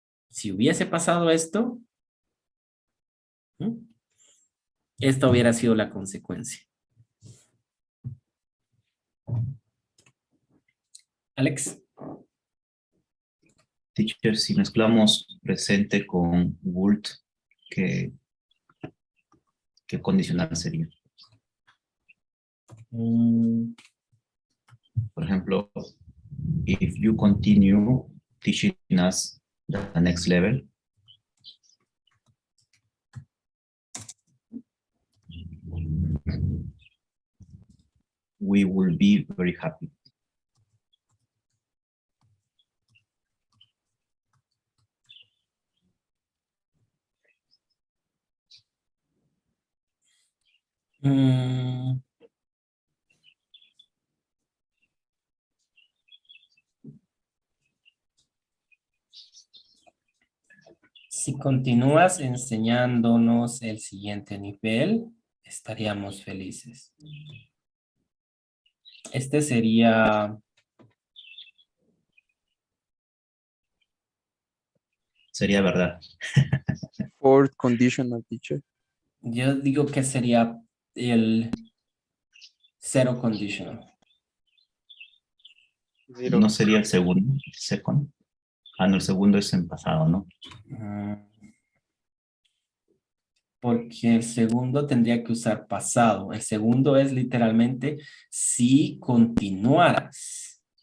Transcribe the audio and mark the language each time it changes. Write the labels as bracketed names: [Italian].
[Spanish] Si hubiese pasado esto, esta hubiera sido la consecuencia. Alex. Teacher, si mezclamos presente con would, ¿qué condicional sería? Por ejemplo, [English] if you continue teaching us the next level, we will be very happy. [Spanish] Si continúas enseñándonos el siguiente nivel, estaríamos felices. Este sería... Sería verdad. [English] Fourth conditional, teacher. [Spanish] Yo digo que sería el zero conditional. [English] Zero. [Spanish] No sería el segundo, second. Ah, no, el segundo es en pasado, ¿no? Porque el segundo tendría que usar pasado. El segundo es literalmente si continuaras.